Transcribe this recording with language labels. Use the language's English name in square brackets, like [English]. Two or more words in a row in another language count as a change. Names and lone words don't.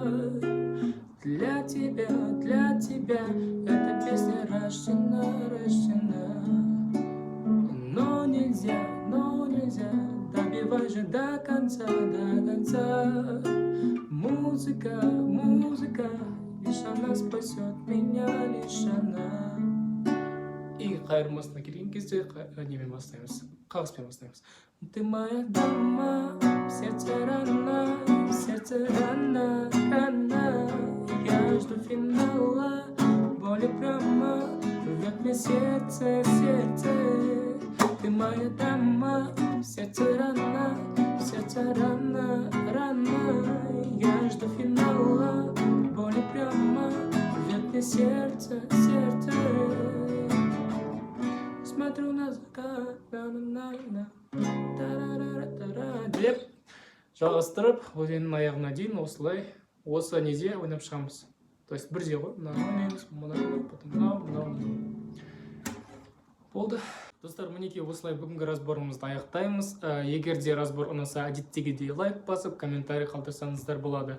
[Russian] Для тебя, эта песня рождена. Но нельзя, добивай же до конца. Музыка, лишь она спасет меня, лишь она. [Kazakh] И қайырмасына келген кезде немен бастаймыз, қағыспен бастаймыз. [Russian] Ты моя дама, сердце рана. Я жду финала, боли прямо рвет мне сердце. Ты моя дама, сердце рана. Я жду финала, боли прямо рвет мне сердце. Смотрю на закат, [Kazakh] деп жалғастырып, өзеннің аяғына дейін осылай, осы неде ойнап шығамыз. [Russian] То есть [Kazakh] бірде ғой, мынаны ойнаймыз, мынау. Болды. Достар, мінекей осылай бүгінгі разборымызды аяқтаймыз. Егер де разбор ұнаса, әдеттегідей лайк басып, комментарий қалдырсаңыздар болады.